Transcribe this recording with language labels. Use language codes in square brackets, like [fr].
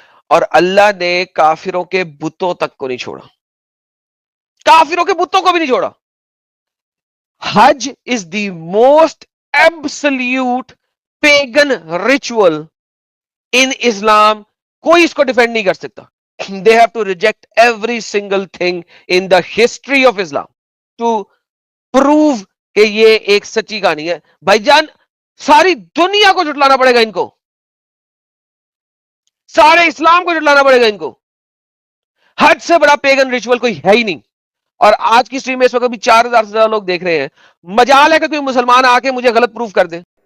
[ur] اور اللہ نے کافروں کے بتوں تک کو نہیں چھوڑا, کافروں کے بتوں کو بھی نہیں چھوڑا. [en] Hajj is the most absolute pagan ritual in Islam. [ur] کوئی اس کو ڈیفینڈ نہیں کر سکتا. [en] They have to reject every single thing in the history of Islam to prove [ur] کہ یہ ایک سچی کہانی ہے. بھائی جان ساری دنیا کو جھٹلانا پڑے گا ان کو, سارے اسلام کو جھٹلانا پڑے گا ان کو. حج سے بڑا پیگن ریچول کوئی ہے ہی نہیں. اور آج کی سٹریم میں اس وقت بھی 4000 سے زیادہ لوگ دیکھ رہے ہیں. مجال ہے کہ کوئی مسلمان آ کے مجھے غلط پروف کر دے.